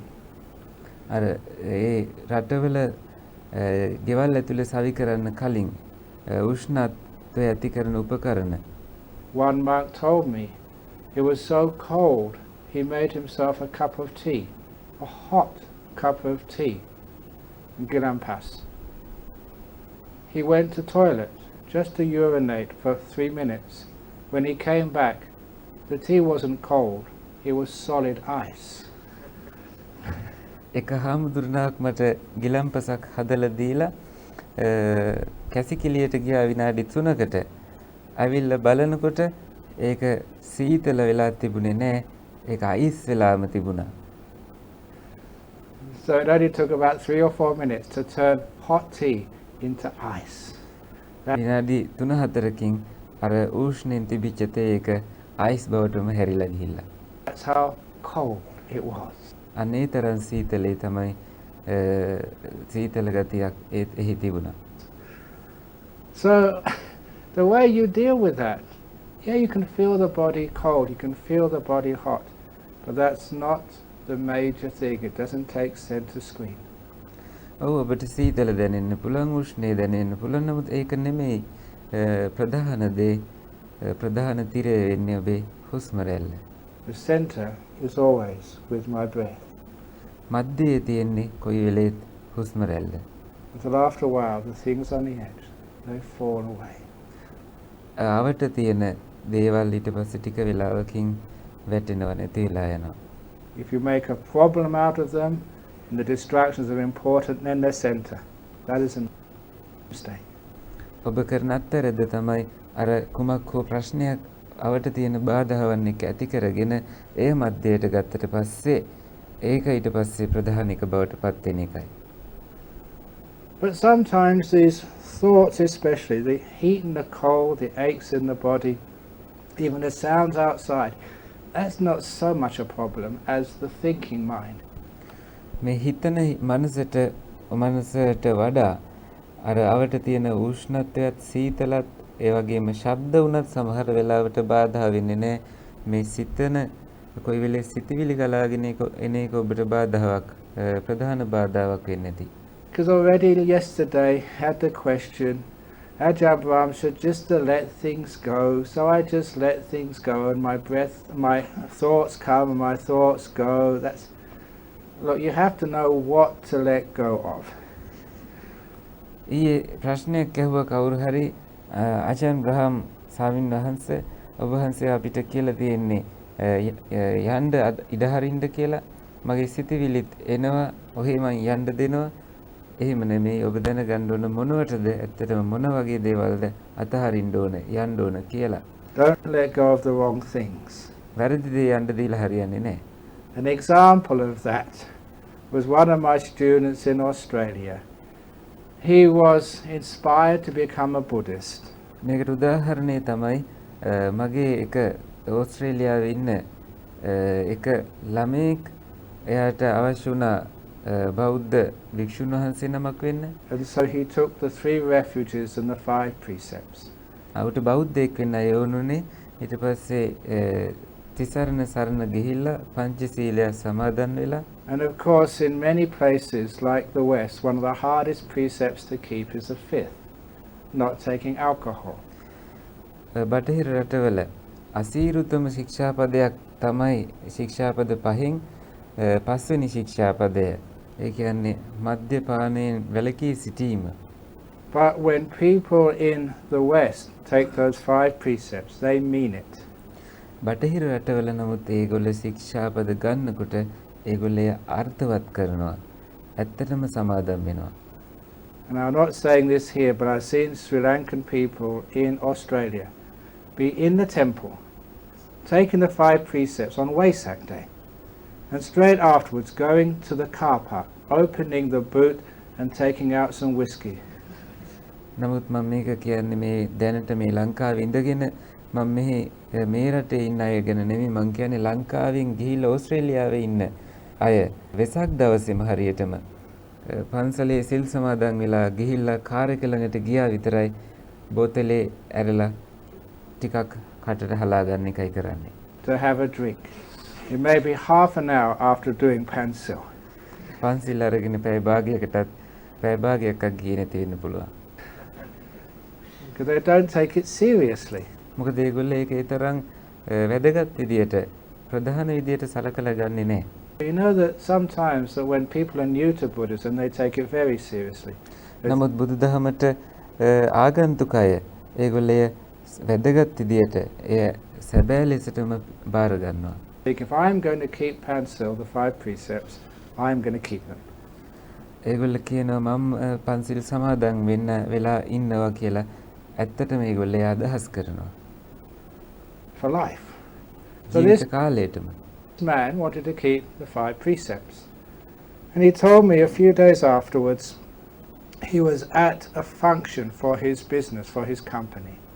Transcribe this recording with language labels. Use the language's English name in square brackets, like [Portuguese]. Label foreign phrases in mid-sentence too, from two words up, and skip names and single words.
[Sinhala] අර ඒ රටවල ගෙවල් ඇතුලේ සවි කරන්න කලින් උෂ්ණත්වය ඇති කරන උපකරණ. [English] One monk told me it was so cold he made himself a cup of tea, a hot cup of tea in Gilampas. He went to toilet just to urinate for 3 minutes. When he came back, the tea wasn't cold, it was solid ice. [Sinhala] එක හාමුදුරනක් මට ගිලම්පසක් හදලා දීලා කැසිකිලියට ගියා විනාඩි 3කට. ඇවිල්ලා බලනකොට ඒක සීතල වෙලා තිබුණේ නැහැ. ඒක අයිස් වෙලාම තිබුණා. [English] So it only took about 3 or 4 minutes to turn hot tea into ice. [Sinhala] විනාඩි 3-4කින් අර උෂ්ණෙන් තිබිච්ච තේ එක අයිස් බවටම හැරිලා ගිහිල්ලා. [English] That's how cold it was. [Sinhala] අනේ තරම් සීතලේ තමයි සීතල ගතියක් එහි තිබුණා. [English] So the way you deal with that, yeah, you can feel the body cold, you can feel the body hot, but that's not the major thing. It doesn't take center screen. [Sinhala] ඔව් ඔබට සීතල දැනෙන්න පුළුවන් උෂ්ණේ දැනෙන්න පුළුවන් නමුත් ඒක නෙමෙයි ප්‍රධාන දේ ප්‍රධාන තිරය වෙන්නේ ඔබේ හුස්ම රැල්ල. [English] The center is always with my breath. [Sinhala] මැදේ තියෙන්නේ කොයි වෙලේත් හුස්ම රැල්ල. [English] Until after a while, the things on the edge, they fall away. [Sinhala] ආවට තියෙන දේවල් ඊට පස්සේ ටික වෙලාවකින් වැටෙනව නැති වෙලා යනවා. [English] If you make a problem out of them, and the distractions are important, then they're center. That is a mistake. [Sinhala] ඔබ කරන අත්තරද තමයි අර කුමක් හෝ ප්‍රශ්නයක් අවට තියෙන බාධාවන් එක ඇති කරගෙන ඒ මැදයට ගත්තට පස්සේ ඒක ඊට පස්සේ ප්‍රධාන එක බවට පත් වෙන එකයි. [English] But sometimes these thoughts, especially the heat and the cold, the aches in the body, even the sounds outside, that's not so much a problem as the thinking mind. [Sinhala] මේ හිතන මනසට වඩා අර අවට තියෙන උෂ්ණත්වයත් සීතලත් ඒ වගේම ශබ්ද වුණත් සමහර වෙලාවට බාධා වෙන්නේ නැහැ. මේ සිතන කොයි වෙලේ සිතවිලි ගලාගෙන එන එක ඔබට බාධාවක් ප්‍රධාන බාධාවක් වෙන්නේ නැති. [English] Because already yesterday had the question, Ajahn Brahm said just to let things go, so I just let things go, and my thoughts come and my thoughts go. Look, you have to know what to let go of. [Sinhala] ඊයේ ප්‍රශ්නයක් ඇහුවා කවුරු හරි ආචාර්ය බ්‍රහම් ස්වාමීන් වහන්සේ ඔබ වහන්සේ අපිට කියලා තියෙන්නේ යන්න ඉඩ හරින්න කියලා මගේ සිතවිලිත් එනවා ඔහේ මං යන්න දෙනවා එහෙම නෙමෙයි ඔබ දැනගන්න ඕන මොනවටද ඇත්තටම මොන වගේ දේවල්ද අතහරින්න ඕන යන්න ඕන කියලා. [English] Don't let go of the wrong things. [Sinhala] වැරදි දේ යන්න දීලා හරියන්නේ නැහැ. [English] An example of that was one of my students in Australia. He was inspired to become a Buddhist. [Sinhala] මේකට උදාහරණය තමයි මගේ එක ඕස්ට්‍රේලියාවේ ඉන්න එක ළමෙක් එයාට අවශ්‍ය වුණා බෞද්ධ භික්ෂුන් වහන්සේ නමක් වෙන්න. [English] And so he took the 3 refuges and the 5 precepts. [Sinhala] අවට බෞද්ධයෙක් වෙන්න යවුනුනේ ඊට පස්සේ තිසරණ සරණ ගිහිල්ලා පංචශීලය සමාදන් වෙලා. [English] And of course, in many places like the West, one of the hardest precepts to keep is the fifth, not taking alcohol. [Sinhala] බටහිර රටවල අසීරුතම ශික්ෂාපදයක් තමයි ශික්ෂාපද පහෙන් පස්වෙනි ශික්ෂාපදය. ඒ කියන්නේ මද්යපානයෙන් වැළකී සිටීම. [English] But when people in the West take those 5 precepts, they mean it. [Sinhala] බටහිර රටවල නමුත් ඒගොල්ලෝ ශික්ෂාපද ගන්නකොට ඒගොල්ලෝ අර්ථවත් කරනවා. ඇත්තටම සමාදම් වෙනවා. [English] And I'm not saying this here, but I've seen Sri Lankan people in Australia be in the temple, taking the 5 precepts on Wesak Day, and straight afterwards going to the car park, opening the boot and taking out some whiskey. [Sinhala] නමුත් මම මේක කියන්නේ මේ දැනට මේ ලංකාවේ ඉඳගෙන මම මේ රටේ ඉන්න අය ගැන නෙමෙයි මම කියන්නේ ලංකාවෙන් ගිහිල්ලා ඕස්ට්‍රේලියාවේ ඉන්න අය වෙසක් දවසේම හරියටම පන්සලේ සිල් සමාදන් වෙලා ගිහිල්ලා කාර් එක ළඟට ගියා විතරයි බෝතලේ ඇරලා ටිකක් කටට හලා ගන්න එකයි කරන්නේ. [English] To have a drink. It may be half an hour after doing pansil. [Sinhala] පන්සිල් අරගෙන පැය භාගයකටත් පැය භාගයක් ගියේ නැති වෙන්න පුළුවන්. [English] Because they don't take it seriously. [Sinhala] මොකද ඒගොල්ලෝ ඒක ඒ තරම් වැදගත් විදියට ප්‍රධාන විදියට සලකලා ගන්නෙ නැහැ. [English] You know that sometimes that when people are new to Buddhism, they take it very seriously. [Sinhala] නමුත් බුදුදහමට ආගන්තුක අය ඒගොල්ලෝ වැදගත් විදියට එය සැබෑ ලෙසටම බාර ගන්නවා. [English] If I'm going to keep pansil, the 5 precepts, I'm going to keep them. [Sinhala] ඒගොල්ලෝ කියනවා මම පන්සිල් සමාදන් වෙන්න වෙලා ඉන්නවා කියලා. ඇත්තටම ඒගොල්ලෝ අදහස් කරනවා. [English] For life. So this [Sinhala] කාලයටම. [English] man wanted to keep the 5 precepts. And he told me a few days afterwards he was at a function for his business, for his company.